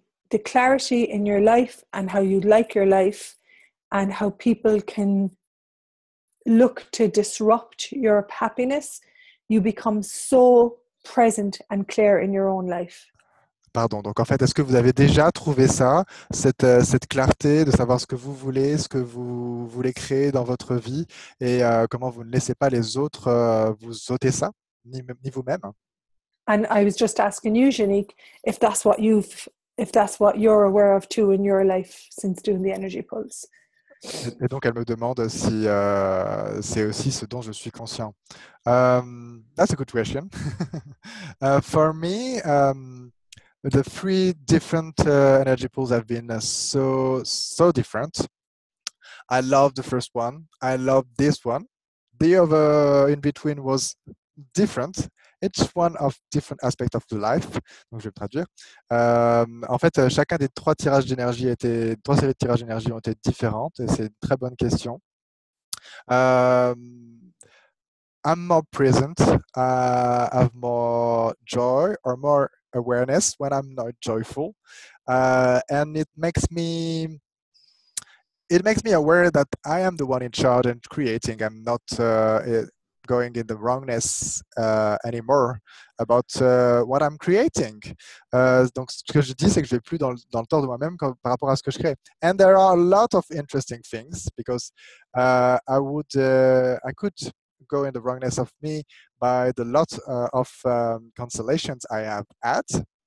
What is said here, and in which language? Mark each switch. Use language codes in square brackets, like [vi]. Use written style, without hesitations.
[en] The clarity in your life and how you like your life and how people can look to disrupt your happiness, you become so present and clear in your own life. [fr] Pardon, donc en fait, est-ce que vous avez déjà trouvé ça, cette clarté de savoir ce que vous voulez, ce que vous voulez créer dans votre vie et comment vous ne laissez pas les autres vous ôter ça, ni vous-même? [en] And I was just asking you, Janique, if that's what you're aware of too in your life since doing the energy pulse. [fr] Et donc, elle me demande si c'est aussi ce dont je suis conscient. [en] That's a good question. For me, the three different energy pools have been so different. I love the first one. I love this one. The other in between was different. Each one of different aspects of the life. [fr] Donc, je vais me traduire. En fait, chacun des trois séries de tirages d'énergie ont été différentes et c'est une très bonne question. [en] I'm more present, have more joy or more awareness when I'm not joyful, and it makes me aware that I am the one in charge and creating. I'm not going in the wrongness anymore about what I'm creating. [fr] Donc, ce que je dis, c'est que je vais plus dans le tort de moi-même par rapport à ce que je crée. [en] And there are a lot of interesting things because I could go in the wrongness of me by the lot of constellations I have had.